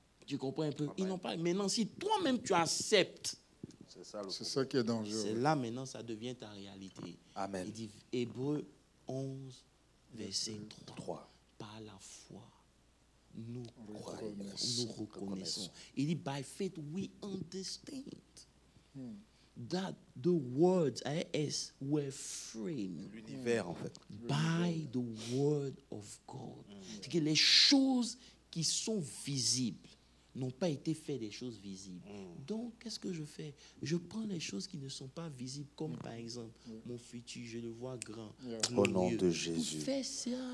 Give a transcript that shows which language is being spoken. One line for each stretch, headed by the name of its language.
French: Tu comprends un peu? Ils n'ont pas. Maintenant, si toi-même tu acceptes, c'est ça qui est dangereux. c'est là maintenant ça devient ta réalité. Amen. Il dit Hébreux 11, verset 3. Par la foi, nous reconnaissons. Il dit,
English: by faith we understand that the words were framed.
French: L'univers, en fait.
English: By the word of God.
French: C'est que les choses qui sont visibles n'ont pas été faites des choses visibles. Donc, qu'est-ce que je fais? Je prends les choses qui ne sont pas visibles, comme par exemple, mon futur, je le vois grand. Au nom glorieux. de Jésus. Tout fait ça.